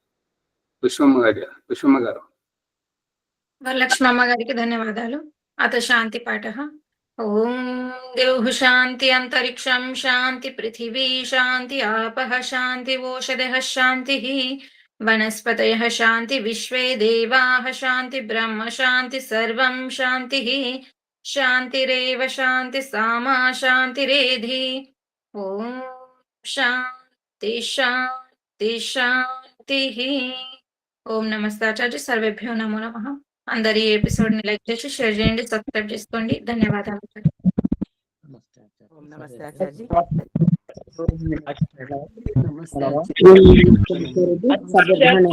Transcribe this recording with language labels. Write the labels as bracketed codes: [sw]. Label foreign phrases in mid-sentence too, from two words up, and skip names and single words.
[te] పుష్పమ్మ గారు వరలక్ష్మమ్మ గారికి ధన్యవాదాలు. [sa] అత శాంతి పాఠ. ఓం దేవ్ శాంతి అంతరిక్షం శాంతి పృథివీ శాంతి ఆపః శాంతి ఓషధః శాంతి वनस्पतयः शान्ति विश्वे देवाः शान्ति ब्रह्म शान्ति सर्वं शान्तिः शान्तिरेव शान्ति सामा शान्तिरेधि ॐ शान्ति शान्ति शान्तिः ఓం నమస్తాచార్య సర్వేభ్యో నమో నమః. [te] అందరి ఈ ఎపిసోడ్ ని లైక్ చేసి షేర్ చేయండి, సబ్స్క్రైబ్ చేసుకోండి. ధన్యవాదాలు. ఓం నమస్తే ఆచార్య. నమస్తే.